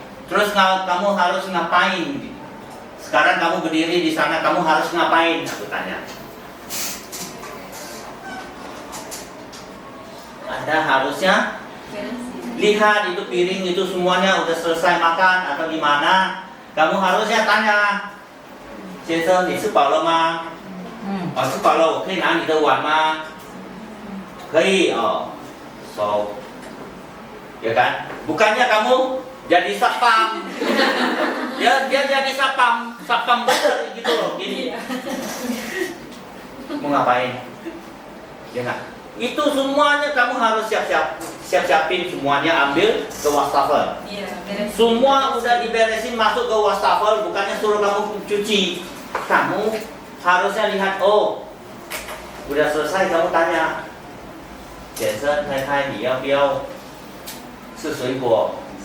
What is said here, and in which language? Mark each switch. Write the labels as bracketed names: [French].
[Indonesian] Terus kamu harus ngapain? Sekarang kamu berdiri di sana, kamu harus ngapain? Aku tanya. Anda harusnya lihat itu piring itu semuanya udah selesai makan atau gimana? Kamu harusnya tanya, [Chinese] 先生，你吃饱了吗？吃饱了，我可以拿你的碗吗？可以哦，收。 [Indonesian] Ya kan? Bukannya kamu jadi satpam. Dia jadi sapam bener gitu loh, gini. Mau ngapain? Ya nggak? Itu semuanya kamu harus siapin semuanya, ambil ke wastafel. Iya, beres. Semua udah diberesin masuk ke wastafel, bukannya suruh kamu cuci. Kamu harusnya lihat, oh, udah selesai kamu tanya. [Chinese] 先生太太你要不要吃水果